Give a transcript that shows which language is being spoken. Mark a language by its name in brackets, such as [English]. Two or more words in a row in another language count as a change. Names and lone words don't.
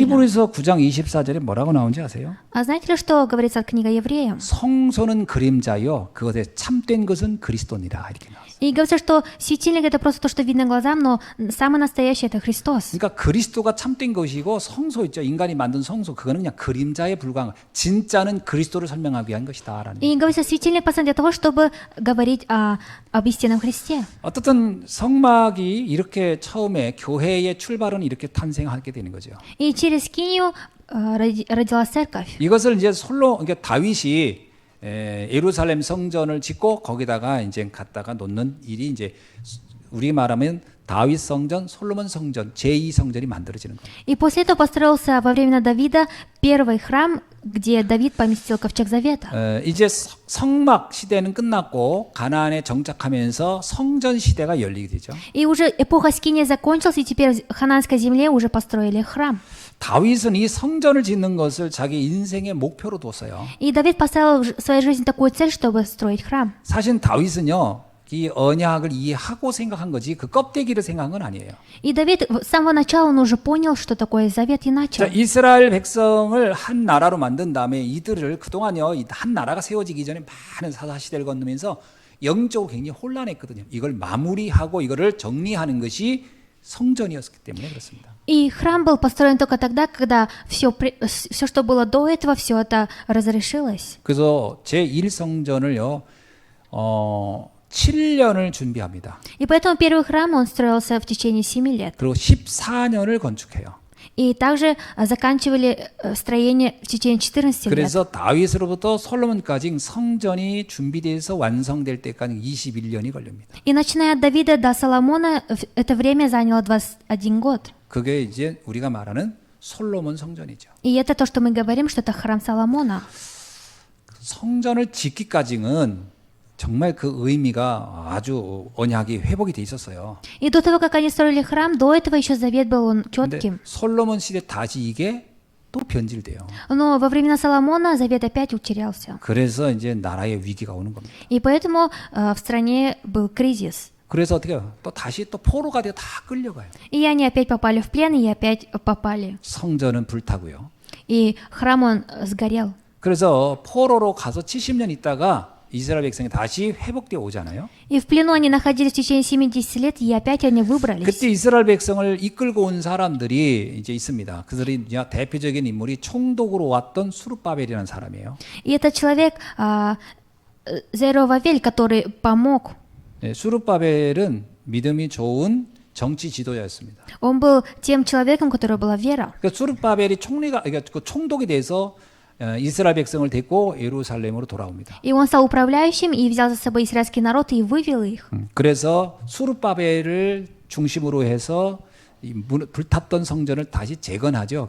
[Korean] 히브리서 9장 24절에 뭐라고 나오는지 아세요? [Russian] А знаете ли, что говорится от книга Евреям? [Korean] 성소는 그림자요 그것에 참된 것은 그리스도니라 이렇게 나왔어요. [Russian] И говорится, что светильник это просто то, что видно глазам, но самый настоящий это Христос. [Korean] 그러니까 그리스도가 참된 것이고 성소 있죠. 인간이 만든 성소 그거는 그냥 그림자에 불과한 진짜는 그리스도를 설명하기 위한 것이다라는. [Russian] И говорится, светильник поставлен для того, чтобы говорить об истинном Христе. [Korean] 어떻든 성막이 이렇게 처음에 교회의 출발은 이렇게 탄생하게 되는 거죠. [Russian] И через скинию родилась церковь. [Korean] 이것을 이제 그러니까 다윗이 예루살렘 성전을 짓고 거기다가 이제 갖다가 놓는 일이 이제 우리 말하면 다윗 성전, 솔로몬 성전, 제2 성전이 만들어지는 거예요. [Russian] И после этого построился во времена Давида первый храм, где Давид поместил ковчег завета. [Korean] 이제 성막 시대는 끝났고 가나안에 정착하면서 성전 시대가 열리게 되죠. [Russian] И уже эпоха скинии закончилась, и теперь в хананской земле уже построили храм. [Korean] 다윗은 이 성전을 짓는 것을 자기 인생의 목표로 뒀어요. [Russian] И Давид поставил в своей жизни такую цель, чтобы строить храм. [Korean] 사실 다윗은요, 이 언약을 이해하고 생각한 거지 그 껍데기를 생각한 건 아니에요. [Russian] И Давид с самого начала он уже понял, что такое завет, и начал. [Korean] 자, 이스라엘 백성을 한 나라로 만든 다음에 이들을 그동안요, 한 나라가 세워지기 전에 많은 사사시대를 건너면서 영적으로 굉장히 혼란했거든요. 이걸 마무리하고 이거를 정리하는 것이 성전이었기 때문에 그렇습니다. [Russian] И храм был построен только тогда, когда все, что было до этого, все это разрешилось. [Korean] 그래서 제1성전을요, 7년을 준비합니다. [Russian] И поэтому первый храм, он строился в течение 7 лет. [Korean] 그리고 14년을 건축해요. [Russian] И также заканчивали строение в течение 14 лет. [Korean] 그래서 다윗으로부터 솔로몬까지 성전이 준비돼서 완성될 때까지 21년이 걸립니다. [Russian] И начиная от Давида до Соломона, это время заняло 21 год. [Korean] 그게 이제 우리가 말하는 솔로몬 성전이죠. [Russian] И это то, что мы говорим, что это храм Соломона. [Korean] 성전을 짓기까지는 정말 그 의미가 아주 언약이 회복이 돼 있었어요. [Russian] И до того, как они строили храм, до этого еще завет был он [Korean] 근데 [Russian] четким. [Korean] 솔로몬 시대 다시 이게 또 변질돼요. [Russian] Но во времена Соломона завет опять утерялся. [Korean] 그래서 이제 나라의 위기가 오는 겁니다. [Russian] И поэтому в стране был кризис. [Korean] 그래서 어떻게 해요? 또 다시 또 포로가 되어 다 끌려가요. [Russian] И они опять попали в плен, и опять попали. [Korean] 성전은 불타고요. [Russian] И храм он сгорел. [Korean] 그래서 포로로 가서 70년 있다가 이스라엘 백성이 다시 회복되어 오잖아요. [Russian] И в плену они находились в течение 70 лет, и опять они выбрались. [Korean] 그때 이스라엘 백성을 이끌고 온 사람들이 이제 있습니다. 그들이 대표적인 인물이 총독으로 왔던 수르바벨이라는 사람이에요. [Russian] И этот человек Зерувавель, который помог. [Korean] 네, 수르바벨은 믿음이 좋은 정치 지도자였습니다. [Russian] Он был тем человеком, у которого была вера. [Korean] 그러니까 수르바벨이 그러니까 그 총독이 돼서 이스라엘 백성을 데리고 예루살렘으로 돌아옵니다. [Russian] И он стал управляющим и взял за собой израильский народ и вывел их. [Korean] 그래서 수르바벨을 중심으로 해서 이 불탔던 성전을 다시 재건하죠.